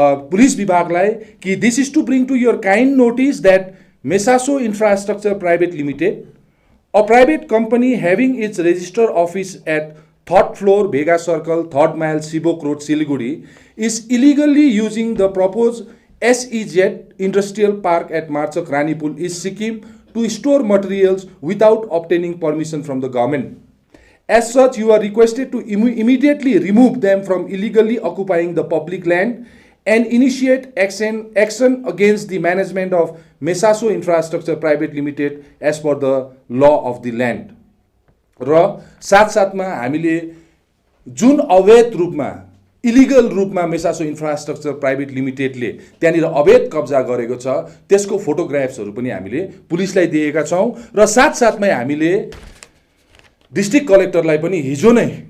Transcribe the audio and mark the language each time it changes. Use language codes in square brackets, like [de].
[ne] Police विभागलाई कि [en] This is to bring to your kind notice that मेसासो infrastructure private limited a private company having its register office at 3rd floor भेगा circle 3rd mile Sevoke road Siliguri is illegally using the propose SEZ industrial park at Marchak Ranipul is Sikkim to store materials without obtaining permission from the government. As such, you are requested to immediately remove them from illegally occupying the public land and initiate action against the management of Mesaso Infrastructure Private Limited as per the law of the land. [ne] र साथसाथमा हामीले जुन अवैध रूपमा illegal रूपमा मेसासो infrastructure private लिमिटेडले त्यहाँनिर अवैध कब्जा गरेको छ त्यसको फोटोग्राफ्सहरू पनि हामीले पुलिसलाई दिएका छौं र साथसाथमै हामीले डिस्ट्रिक्ट कलेक्टरलाई पनि हिजो नै